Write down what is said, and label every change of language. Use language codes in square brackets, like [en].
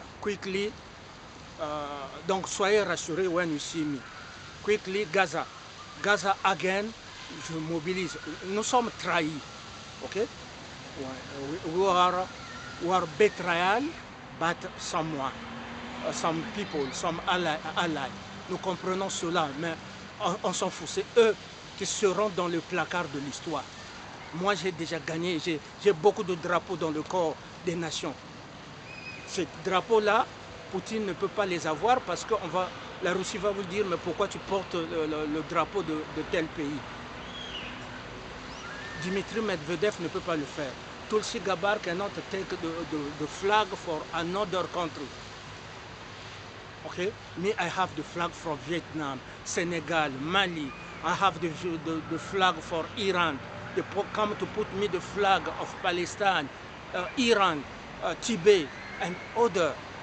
[en] Quickly, [fr] donc soyez rassurés [en] when you see me. Quickly, Gaza. [fr] Gaza again, je mobilise. Nous sommes trahis. Okay? [en] We are betrayal, but someone, some people, some allies. [fr] Nous comprenons cela, mais on s'en fout. C'est eux qui seront dans le placard de l'histoire. Moi, j'ai déjà gagné. J'ai beaucoup de drapeaux dans le corps des nations. Ces drapeaux-là, Poutine ne peut pas les avoir parce que la Russie va vous dire, mais pourquoi tu portes le drapeau de tel pays? Dimitri Medvedev ne peut pas le faire. [en] Tulsi Gabbard cannot take the flag for another country. Okay? Me, I have the flag from Vietnam, Senegal, Mali. I have the flag for Iran. They come to put me the flag of Palestine, Iran, Tibet, and other.